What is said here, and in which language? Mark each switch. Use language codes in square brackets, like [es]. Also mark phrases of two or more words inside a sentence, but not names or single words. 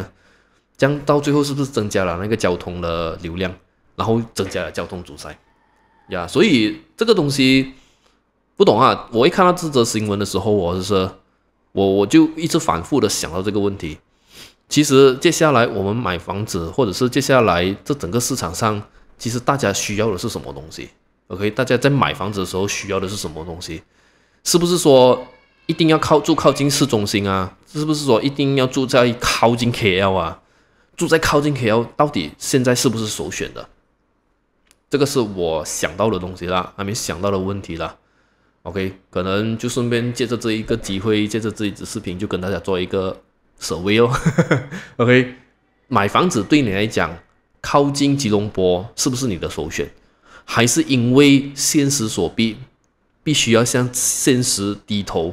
[zh] 這樣到最後是不是增加了那個交通的流量，然後增加了交通阻塞呀？所以這個東西不懂啊！我一看到這則新聞的時候，我就一直反覆的想到這個問題。其實接下來我們買房子，或者是接下來這整個市場上，其實大家需要的是什麼東西 ？OK， 大家在買房子的時候需要的是什麼東西？是不是說一定要靠近市中心啊？是不是說一定要住在靠近 KL 啊？住在靠近 KL 到底現在是不是首選的？這個是我想到的東西啦，還沒想到的問題啦。OK， 可能就順便借着這一個機會，借着這一支視頻，就跟大家做一個survey哦。OK， 買房子對你來講，靠近吉隆坡是不是你的首選？還是因為現實所逼，必須要向現實低頭？